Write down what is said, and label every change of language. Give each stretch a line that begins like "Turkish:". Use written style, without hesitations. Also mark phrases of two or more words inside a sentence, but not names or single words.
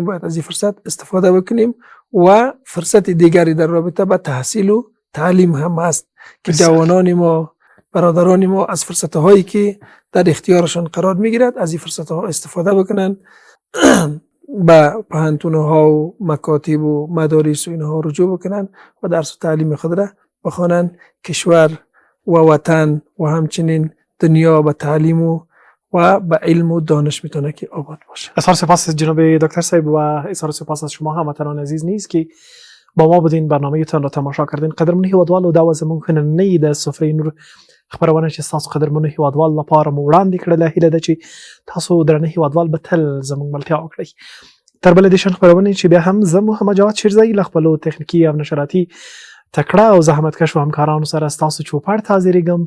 Persian: باید از این فرصت استفاده بکنیم و فرصت دیگری در رابطه با تحصیل و تعلیم هم هست که جوانان ما برادران ما از فرصت هایی که در اختیارشان قرار میگیرد از این فرصت ها استفاده بکنن، به پهنتونه ها و مکاتب و مدارس و اینها رجوع بکنن و درس و تعلیم خود را بخوانن. کشور و وطن و همچنین دنیا به تعلیم و به علم و دانش میتونه که آباد باشه. اظهار سپاس جناب دکتر صاحب و اظهار سپاس از شما هموطنان عزیز نیست که با ما بودین برنامه تان را تماشا کردین.
Pashto: قدرمن هیوادوالو دا زموږ نننۍ د سفرې نور خبرونه چې تاسو قدرمنو هیوادوال لپاره مو وړاندې کړله. هیله ده چې تاسو درنه هیوادوال به تل زموږ ملتیا وکړئ. تر بلې د شن خبرونه چې بیا هم زه محمد جواد شیرزئی له خپلو تخنیکي او نشراتي تکړه او زحمتکش و همکارانو سره ستاسو چوپړ ته حاضرېږم.